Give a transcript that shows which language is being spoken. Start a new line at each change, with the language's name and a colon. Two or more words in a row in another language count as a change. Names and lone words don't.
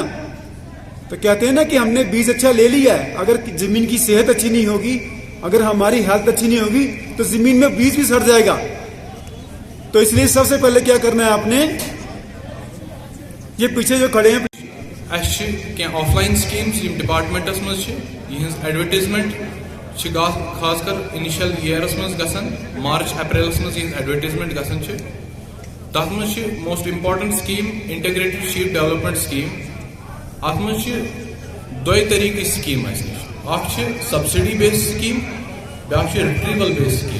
Urdu: تو کہتے ہیں نا کہ ہم نے بیج اچھا لے لیا ہے, اگر زمین کی صحت اچھی نہیں ہوگی, اگر ہماری ہیلتھ اچھی نہیں ہوگی, تو زمین میں بیج بھی سڑ جائے گا. تو اس لیے سب سے پہلے کیا کرنا ہے آپ نے, یہ پیچھے جو کھڑے ہیں
English: offline schemes departments
Kashmiri: مز ایڈورٹائزمنٹ خاص کر
English: initial years
Kashmiri: مز گژھان, مارچ اپریلس مز ایڈورٹائزمنٹ گژھان تر مز
English: most important scheme integrated sheep development scheme.
Kashmiri: ات مز دۄیہِ طریقہٕ سکیم اس نش, اکھ
English: subsidy base scheme,
Kashmiri: بیاکھ
English: retrieval base scheme.